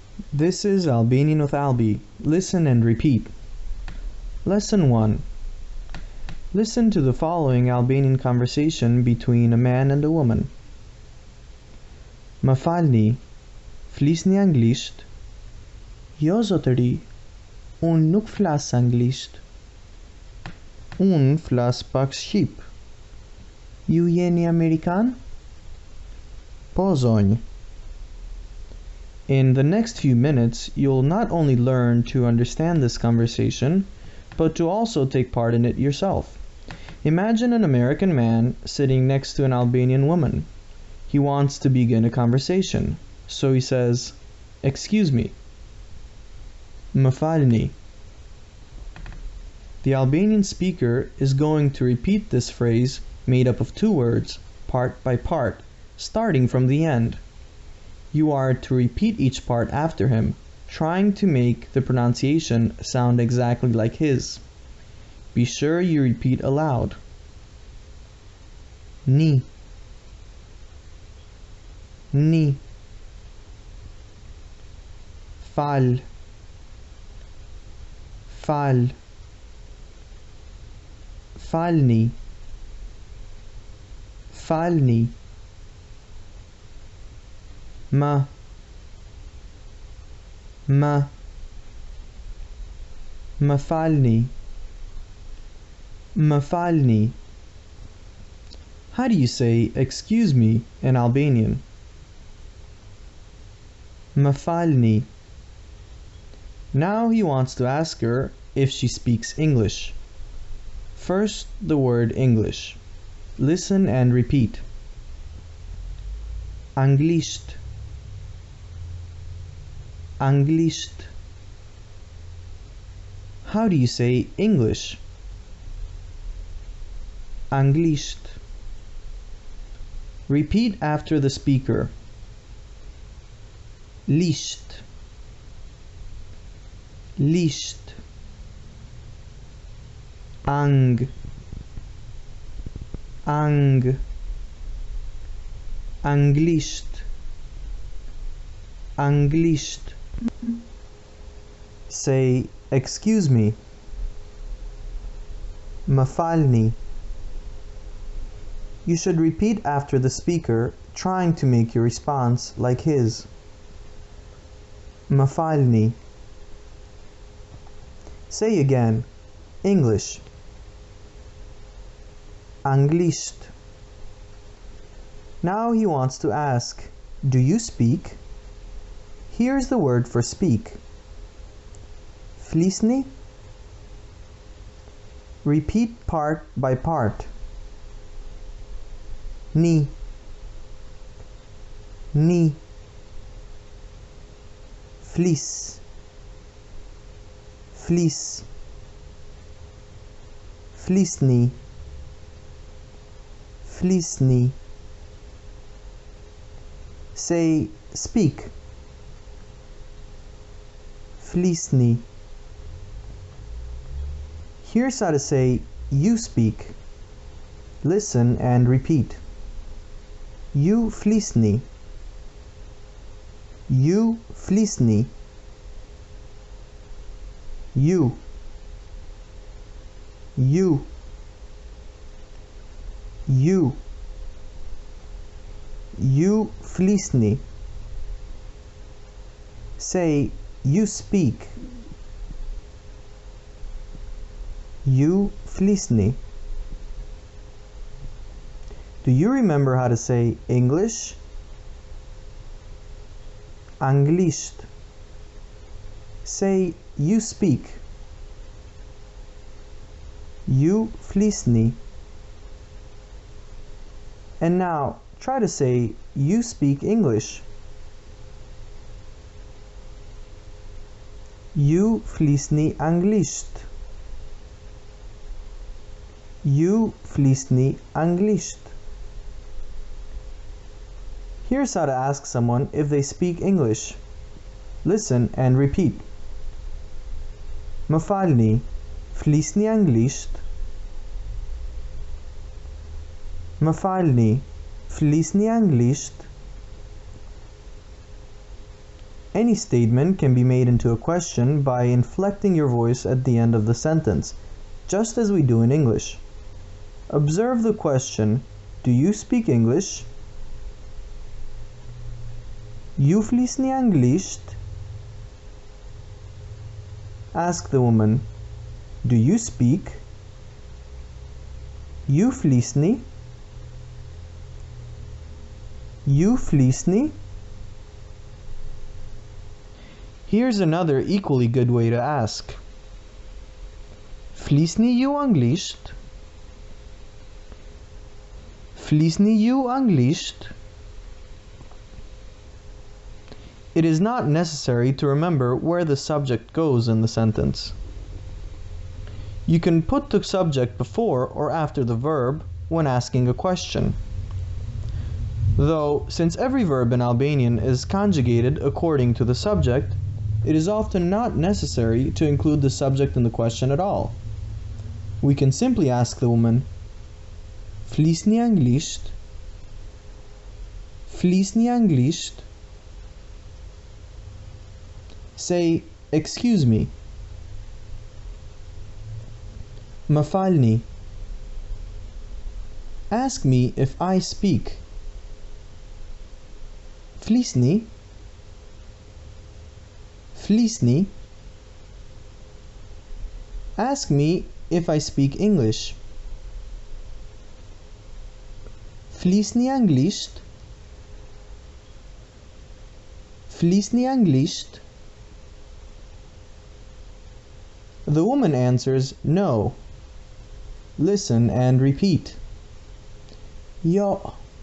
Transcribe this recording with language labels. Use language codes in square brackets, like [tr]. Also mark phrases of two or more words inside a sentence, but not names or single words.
[en] This is Albanian with Albi. Listen and repeat. Lesson 1. Listen to the following Albanian conversation between a man and a woman. [sq] Më falni, flisni anglisht? Jo zotëri, unë nuk flas anglisht. Unë flas pak shqip. Ju jeni Amerikan? Po zonjë. [en] In the next few minutes, you'll not only learn to understand this conversation, but to also take part in it yourself. Imagine an American man sitting next to an Albanian woman. He wants to begin a conversation, so he says, "Excuse me." [sq] Më falni. [en] The Albanian speaker is going to repeat this phrase made up of two words, part by part, starting from the end. You are to repeat each part after him, trying to make the pronunciation sound exactly like his. Be sure you repeat aloud. [sq] Ni. Ni. Fal. Fal. Falni. Falni. Ma. Ma. Më falni. Më falni. [en] How do you say "excuse me" in Albanian? [sq] Më falni. [en] Now he wants to ask her if she speaks English. First, the word English. Listen and repeat. [sq] Anglisht. Anglisht. [en] How do you say English? [sq] Anglisht. [en] Repeat after the speaker. [sq] Lisht. Lisht. Ang. Ang. Anglisht. Anglisht. [en] Say, "Excuse me." [sq] Më falni. [en] You should repeat after the speaker, trying to make your response like his. [sq] Më falni. [en] Say again, English. [sq] Anglisht. [en] Now he wants to ask, "Do you speak?" Here's the word for speak. [sq] Flisni. [en] Repeat part by part. [sq] Ni. Ni. Flis. Flis. Flisni. Flisni. [en] Say, "Speak." [sq] Flisni. [en] Here's how to say, "You speak." Listen and repeat. [sq] Ju flisni. Ju flisni. Ju. Ju. Ju. Ju flisni. [en] Say, "You speak." [sq] Ju flisni. [en] Do you remember how to say English? [sq] Anglisht. [en] Say, "You speak." [sq] Ju flisni. [en] And now, try to say, "You speak English." [sq] Ju flisni anglisht. Ju flisni anglisht. [en] Here's how to ask someone if they speak English. Listen and repeat. [sq] Më falni, flisni anglisht? Më falni, flisni anglisht? [en] Any statement can be made into a question by inflecting your voice at the end of the sentence, just as we do in English. Observe the question, do you speak English? [sq] You flisni anglisht? [en] Ask the woman, do you speak? [sq] You flisni? You flisni? [en] Here's another equally good way to ask. [sq] Flisni you anglisht? Flisni you anglisht? [en] It is not necessary to remember where the subject goes in the sentence. You can put the subject before or after the verb when asking a question. Though, since every verb in Albanian is conjugated according to the subject, it is often not necessary to include the subject in the question at all. We can simply ask the woman, [sq] Flisni anglisht? Flisni anglisht? [en] Say, excuse me. [sq] Më falni. [en] Ask me if I speak. [sq] Flisni? Flisni? [en] Ask me if I speak English. [sq] Flisni anglisht? Flisni anglisht? [en] The woman answers no. Listen and repeat. [sq] Jo.